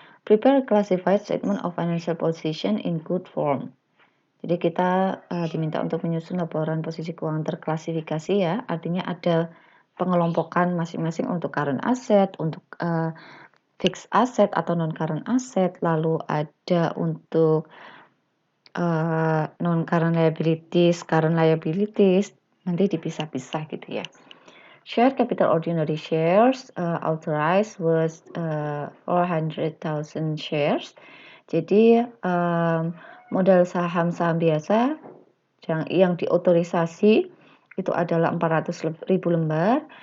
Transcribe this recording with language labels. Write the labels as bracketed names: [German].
[English] Prepare classified statement of financial position in good form. [Indonesian] Jadi kita diminta untuk menyusun laporan posisi keuangan terklasifikasi ya. Artinya ada pengelompokan masing-masing untuk current asset, untuk fixed asset atau non-current asset, lalu ada untuk non-current liabilities, current liabilities, nanti dipisah-pisah gitu ya. [English] Share capital ordinary shares authorized was 400,000 shares. [Indonesian] Jadi modal saham-saham biasa yang diotorisasi itu adalah 400.000 lembar.